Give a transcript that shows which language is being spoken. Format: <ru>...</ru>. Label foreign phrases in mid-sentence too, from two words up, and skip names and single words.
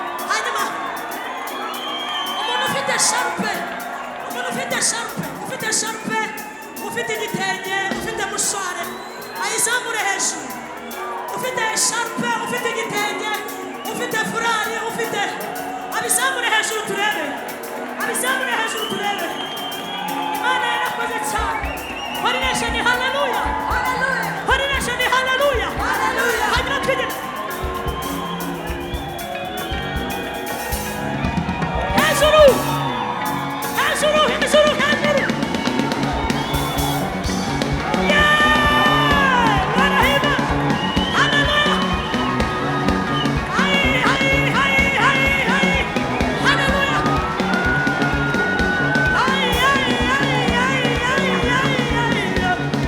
<rw>Hanyuma, umuntu ufite sharupe, umuntu ufite sharupe, ufite sharupe, ufite igitenge, ufite mushware, Ayizamure hejuru. Ufite esharupe, ufite igitenge, ufite furari, ufite, abizamure hejuru turebe. Abizamure hejuru turebe. Imana yarakoze cyane.</rw> <en>Holy Nation, hallelujah. Hallelujah. Holy Nation,</en> <rw>hallelujah. Hallelujah. Hanyuma twigire. Hejuru! Hejuru, hejuru, hejuru! Yeah! Barahima! Haleluya! Hai, hai, hai, hai, hai! Haleluya! Hai, hai, hai, hai, hai, hai, hai!</rw>